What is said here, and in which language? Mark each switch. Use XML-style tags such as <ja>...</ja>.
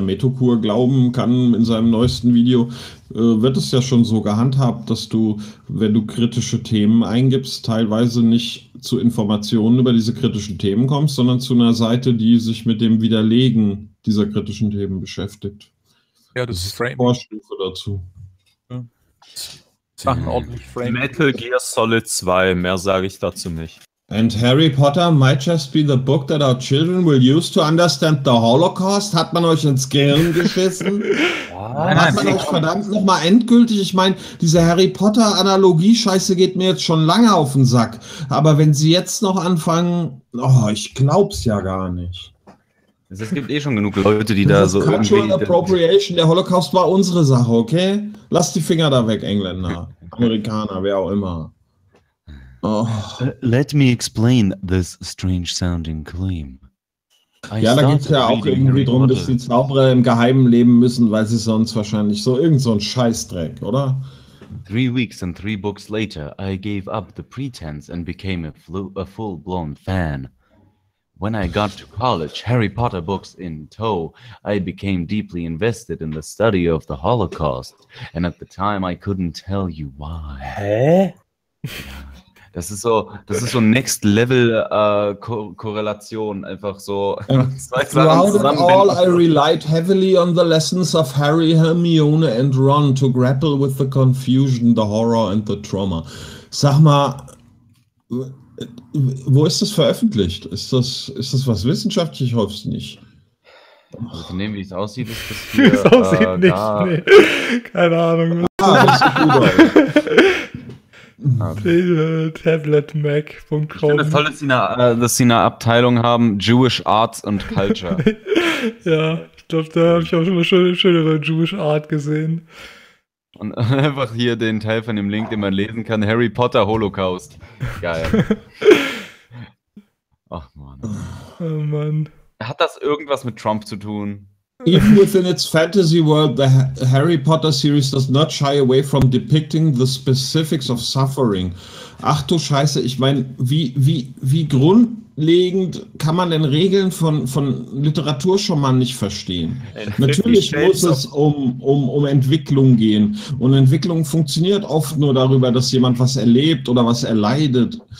<de>Metokur glauben kann in seinem neuesten Video, wird es ja schon so gehandhabt, dass du, wenn du kritische Themen eingibst, teilweise nicht zu Informationen über diese kritischen Themen kommst, sondern zu einer Seite, die sich mit dem Widerlegen dieser kritischen Themen beschäftigt. Ja, das ist eine Vorstufe dazu. Sachen ordentlich framed. Metal Gear Solid 2, mehr sage ich dazu nicht.</de> <en>And Harry Potter might just be the book that our children will use to understand the Holocaust.</en> <de>Hat man euch ins Gehirn geschissen? Hat man euch verdammt nochmal endgültig? Ich meine, diese Harry Potter-Analogie-Scheiße geht mir jetzt schon lange auf den Sack. Aber wenn sie jetzt noch anfangen, oh, ich glaub's ja gar nicht. Es gibt eh schon genug Leute, die da so Cultural irgendwie... Cultural Appropriation, der Holocaust war unsere Sache, okay? Lass die Finger da weg, Engländer, Amerikaner, wer auch immer.</de> <en>Oh. Let me explain this strange sounding claim.</en> <de>Ja, da geht's ja auch irgendwie drum, dass die Zauberer im Geheimen leben müssen, weil sie sonst wahrscheinlich so irgend so ein Scheißdreck, oder?</de> <en>3 weeks and 3 books later, I gave up the pretense and became a full-blown fan. When I got to college, Harry Potter books in tow, I became deeply invested in the study of the Holocaust. And at the time, I couldn't tell you why. Hä?</en> <de>Das ist so Next-Level Korrelation, einfach so.</de> <en>Throughout it all, I relied heavily on the lessons of Harry, Hermione and Ron to grapple with the confusion, the horror and the trauma.</en> <de>Sag mal, wo ist das veröffentlicht? Ist das was wissenschaftlich? Ich hoffe es nicht. Also, ich nehme, wie es aussieht, ist das hier. Wie es aussieht nicht, da. Nee. Keine Ahnung. Tabletmac.com. Ich finde es toll, dass sie eine Abteilung haben, Jewish Arts and Culture. Ja, ich glaube, da habe ich auch schon mal schönere Jewish Art gesehen. Und einfach hier den Teil von dem Link, den man lesen kann, Harry Potter Holocaust. Geil. Ach Mann. Oh Mann. Hat das irgendwas mit Trump zu tun?</de> <en>Even within its fantasy world, the Harry Potter series does not shy away from depicting the specifics of suffering.</en> <de>Ach du Scheiße, ich meine, wie grundlegend kann man denn Regeln von Literatur schon mal nicht verstehen? Natürlich muss es um Entwicklung gehen. Und Entwicklung funktioniert oft nur darüber, dass jemand was erlebt oder was erleidet.</de>